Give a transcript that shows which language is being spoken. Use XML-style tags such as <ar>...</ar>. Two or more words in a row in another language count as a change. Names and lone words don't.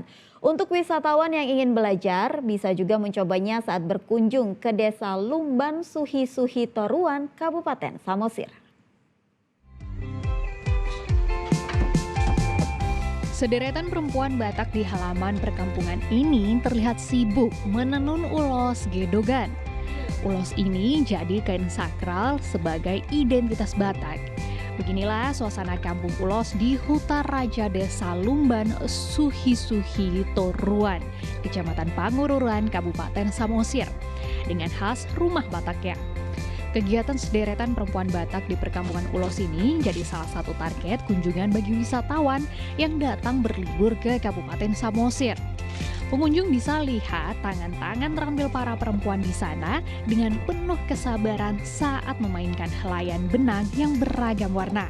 <id>Untuk wisatawan yang ingin belajar, bisa juga mencobanya saat berkunjung ke Desa Lumban Suhi-Suhi Toruan, Kabupaten Samosir. Sederetan perempuan Batak di halaman perkampungan ini terlihat sibuk menenun ulos gedogan. Ulos ini jadi kain sakral sebagai identitas Batak. Beginilah suasana kampung ulos di Huta Raja Desa Lumban Suhi-Suhi Toruan, Kecamatan Pangururan, Kabupaten Samosir, dengan khas rumah Bataknya. Kegiatan sederetan perempuan Batak di perkampungan ulos ini jadi salah satu target kunjungan bagi wisatawan yang datang berlibur ke Kabupaten Samosir. Pengunjung bisa lihat tangan-tangan terampil para perempuan di sana dengan penuh kesabaran saat memainkan helaian benang yang beragam warna.</id>